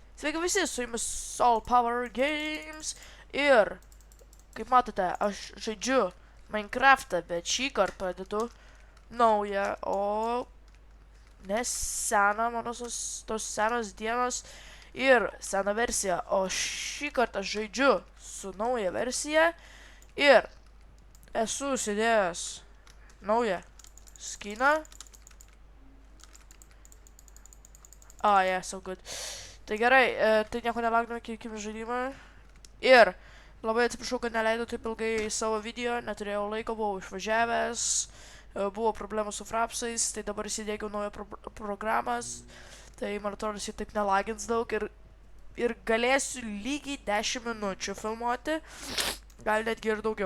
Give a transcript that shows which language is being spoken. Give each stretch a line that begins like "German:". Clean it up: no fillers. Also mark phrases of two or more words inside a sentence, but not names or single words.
Lithuanian: Sveiki visi, su jumis Soul Power Games ir, kaip matote, aš žaidžiu Minecraftą, bet šį kartą pradedu naują, o ne seną, mano tos senos dienos ir seną versiją, o šį kartą aš žaidžiu su nauja versija ir esu užsidėjęs naują skiną.
English: Yeah, so good.
Lithuanian: Tai gerai, tai nieko nelaukdami iki žaidimą. Ir labai atsiprašau, kad neleidau taip ilgai savo video, neturėjau laiko, buvau išvažiavęs, buvo problemų su frapsais, tai dabar įsidėgiau naują programas, tai man atrodo, jis taip nelagins daug ir galėsiu lygiai 10 minučių filmuoti, gal netgi ir daugiau.